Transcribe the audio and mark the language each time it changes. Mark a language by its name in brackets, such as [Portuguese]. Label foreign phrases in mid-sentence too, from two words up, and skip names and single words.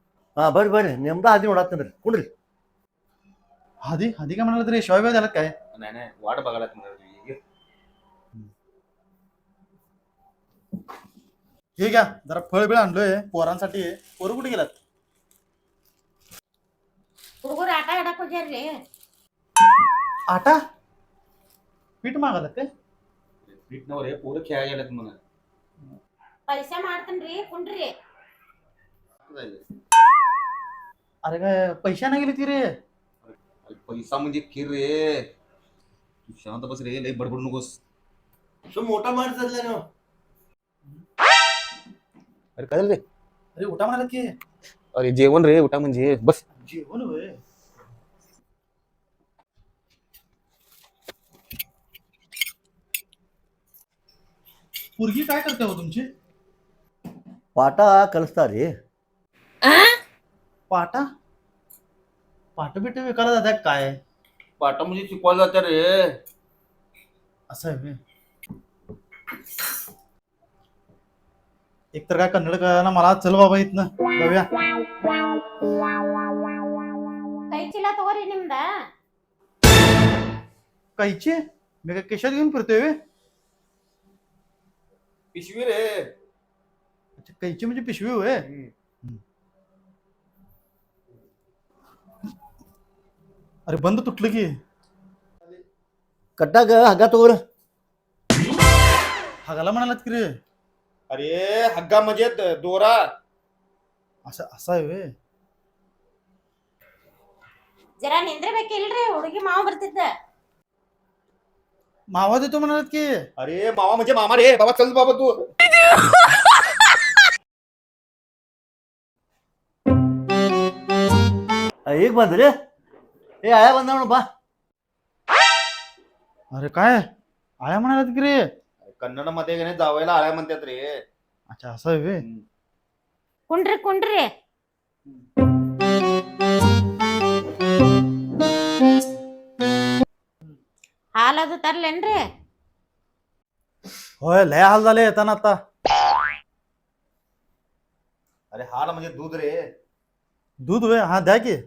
[Kannada] हा ಬರ್ರಿ ನಿಮ್ದು ಹಾದಿ ನೋಡತ್ತಂದ್ರಿ ಕುಂಡ್ರಿ. [Marathi] हादी हादी काय म्हणाला तरी शिवाय झाला काय? नाही नाही वाट बघायला तुम्हाला. हे घ्या जरा फळ बिळ आणलोय पोरांसाठी. पोरं कुठे गेलात? [Kannada] ಹುಡುಗರು ಆಟ ಆಡಕ್ ಹೋಗ್ಯಾರ್ರಿ. [Marathi] आटा पीठ मागालात काय? पीठनवर हे पोरं खेळायला गेल्यात म्हणा. ಪೈಸಾ ಮಾಡ್ತೇನ್ರಿ ಕುಂಡ್ರಿ. अरे काय पैशा नाही गेली ती रे. अरे पैसा म्हणजे खीर रे. तू शांत बस रे, लय बडबड नकोस. तो मोठा माणूस चालला ना. अरे काय झालं रे? अरे उठा म्हणाला की. अरे जेवण रे, उठा म्हणजे बस. जेवण होय. पोरगी काय करते हो तुमची? [Kannada] ಪಾಠ ಕಲಿಸ್ತಾರ್ರಿ. [Marathi] पाटा पाट बिट विकायला जातात काय? पाटा म्हणजे शिकवायला जात्या रे. असं आहे व्हय. एकतर काय कन्नड कळना मला. चल बाबा इथनं जाऊया. [Kannada] ಕೈ ಚೀಲ ತಗೋರಿ ನಿಮ್ದ. [Marathi] कायची मी काय केशात घेऊन फिरतोय व्हय? पिशवी रे. अच्छा कैची म्हणजे पिशवी होय. अरे बंद तुटलं की. ಕಟ್ಟಾಗ ಹಗ್ಗ ತಗೋರಿ. हागाला म्हणालात की रे. अरे हग्गा म्हणजे दोरा. असं असं आहे व्हय. [Kannada] ಜರಾ ನಿಂದ್ರಬೇಕಿಲ್ರಿ ಹುಡುಗಿ ಮಾವ ಬರ್ತಿದ್ದ. [Marathi] मावा देतो म्हणालात की. अरे मामा म्हणजे मामा रे. बाबा चल बाबा तू. [Kannada] ಈಗ ಬಂದ್ರಿ ಏ ಆಯ ಬಂದ ನೋಡು ಬಾ. [Marathi] अरे काय आया म्हणालात की रे. कन्नड मध्ये की नाही जावायला आळ्या म्हणतात रे. अच्छा असं आहे व्हय. [Kannada] ಕುಂಡ್ರಿ ಕುಂಡ್ರಿ. ಹಾಲದು ತರ್ಲೇನ್ರಿ? [Marathi] होय लय हाल झाले येताना आता. अरे हाल म्हणजे दूध रे. दूध होय हा द्या की.